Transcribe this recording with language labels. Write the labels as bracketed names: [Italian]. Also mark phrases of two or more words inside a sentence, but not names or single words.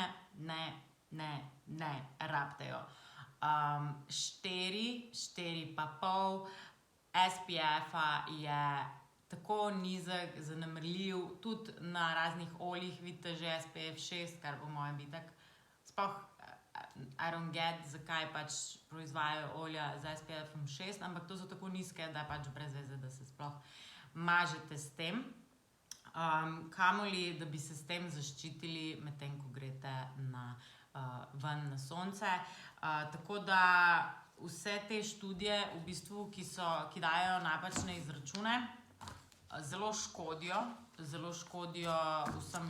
[Slovenian] Ne, rabitejo. 4 pa pol SPF-a je tako nizek, zanemarljiv, tudi na raznih oljih vidite že SPF 6, kar po mojem bi tak sploh [English] I don't get, [Slovenian] zakaj pač proizvajajo olja z SPF-om 6, ampak to so tako nizke, da je pač brez veze, da se sploh mažete s tem. Kamoli, da bi se s tem zaščitili, medtem ko greste ven na sonce. Tako da vse te študije, v bistvu, ki dajo napačne izračune, zelo škodijo vsem